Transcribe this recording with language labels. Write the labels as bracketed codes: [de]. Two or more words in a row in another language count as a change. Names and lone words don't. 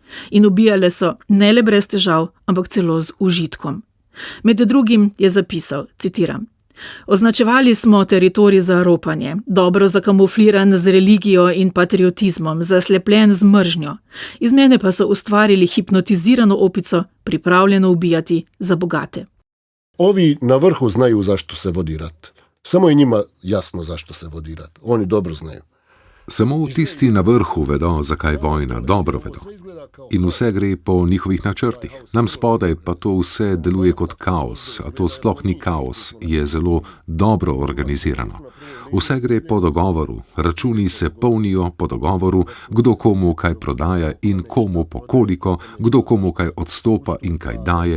[sl] In ubijale so ne le brez težav, ampak celo z užitkom. Med drugim je zapisal, citiram: "Označevali smo teritorij za ropanje, dobro zakamufliran z religijo in patriotizmom, zaslepljen z mržnjo. Iz mene pa so ustvarili hipnotizirano opico, pripravljeno ubijati za bogate." [bs] Ovi na vrhu znaju zašto se vodi rat. Samo je njima jasno zašto se vodi rat. Oni dobro znaju. [sl] Samo tisti na vrhu vedo, zakaj vojna, dobro vedo. In vse gre po njihovih načrtih. Nam spodaj pa to vse deluje kot kaos, a to sploh ni kaos, je zelo dobro organizirano. Vse gre po dogovoru, računi se polnijo po dogovoru, kdo komu kaj prodaja in komu po koliko, kdo komu kaj odstopa in kaj daje.